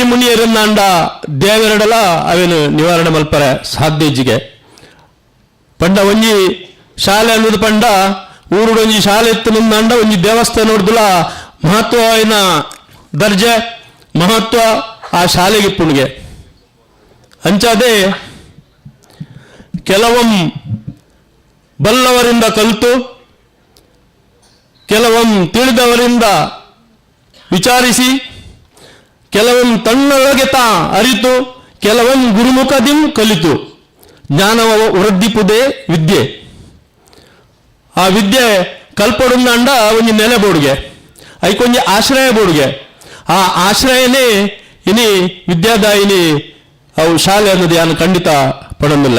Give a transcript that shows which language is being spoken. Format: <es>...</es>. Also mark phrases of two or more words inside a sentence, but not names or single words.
<tcy>ಮುನಿಯರನ್ನಾಂಡ ದೇವರಡಲ ಅವೇನು ನಿವಾರಣೆ ಮಲ್ಪರೆ ಸಾಧ್ಯಜಿಗೆ ಪಂಡ ಒಂಜಿ ಶಾಲೆ ಅನ್ನೋದು ಪಂಡ ಊರುಡೊಂಜಿ ಶಾಲೆ ಎತ್ತನಂದ ಒಂಜಿ ದೇವಸ್ಥಾನ ನೋಡಿದಲ್ಲ ಮಹತ್ವವಿನ ದರ್ಜೆ ಮಹತ್ವ ಆ ಶಾಲೆಗೆ ಪುಣ್ಗೆ ಅಂಚಾದೆ</tcy> <kn>ಕೆಲವೊಂ ಬಲ್ಲವರಿಂದ ಕಲಿತು ಕೆಲವೊಮ್ಮೆ ತಿಳಿದವರಿಂದ ವಿಚಾರಿಸಿ, ಕೆಲವೊಮ್ಮೆ ತನ್ನೊಳಗೆ ತಾ ಅರಿತು, ಕೆಲವೊಮ್ಮೆ ಗುರುಮುಖದಿಂ ಕಲಿತು ಜ್ಞಾನವ ವೃದ್ಧಿಪುದೇ ವಿದ್ಯೆ.</kn> <tcy>ಆ ವಿದ್ಯೆ ಕಲ್ಪಡುಂದಂಡ ಒಂಜಿ ನೆಲೆ ಬೋಡ್ಗೆ, ಐಕೊಂಜಿ ಆಶ್ರಯ ಬೋಡ್ಗೆ. ಆ ಆಶ್ರಯನೇ ಇನಿ ವಿದ್ಯಾದಾಯಿನಿ ಅವು ಶಾಲೆ ಅನ್ನೋದು ಯಾನು ಖಂಡಿತ ಪಡೋದಿಲ್ಲ.</tcy>